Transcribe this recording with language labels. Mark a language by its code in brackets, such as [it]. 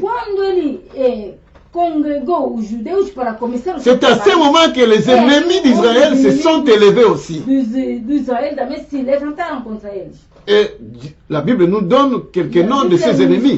[pt] Quando ele congregou os judeus para começar o [fr] c'est à ce moment que les ennemis d'Israël se sont élevés aussi. [pt] D'Israël também se levantaram contra eles. [fr] Et la Bible nous donne quelques noms de ces ennemis.